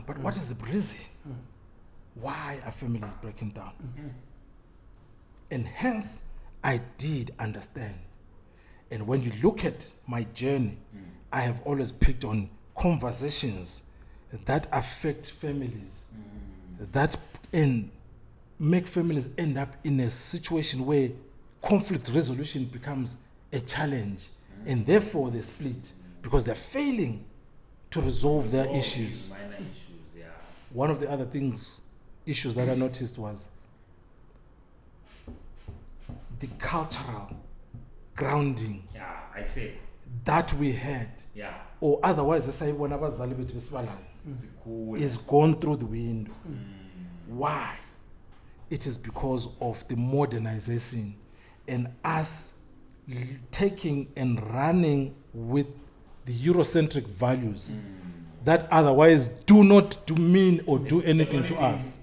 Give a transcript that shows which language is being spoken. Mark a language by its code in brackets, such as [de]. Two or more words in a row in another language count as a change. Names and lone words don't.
[en] but what is the reason why are families breaking down and hence I did understand and when you look at my journey I have always picked on conversations that affect families that make families end up in a situation where conflict resolution becomes a challenge and therefore they split because they're failing to resolve their issues. Minor issues, One of the other issues that I noticed was the cultural grounding I say that we had or otherwise [zu] asayibona abazali bethu besibalayo [en] is gone through the window. Why? it is because of the modernization and us taking and running with the Eurocentric values that otherwise do not mean or do anything to us.